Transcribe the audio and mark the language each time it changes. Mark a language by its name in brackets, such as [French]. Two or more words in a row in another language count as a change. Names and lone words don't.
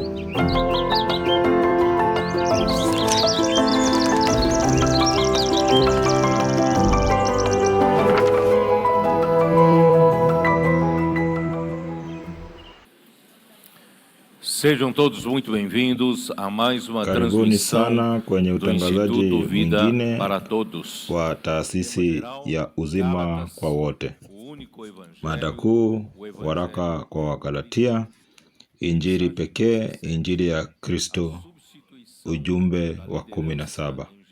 [Portuguese] Sejam todos muito bem-vindos a mais uma [Swahili] Karibuni [Portuguese] transmissão [Swahili] sana kwenye [Portuguese] do [Swahili] utangazaji [Portuguese] Instituto Vida [Swahili] mwingine [Portuguese] para Todos. [Swahili] wa taasisi ya uzima kwa wote. Mada kuu, waraka kwa Wagalatia, injili pekee, injili ya Kristo, ujumbe wa 17.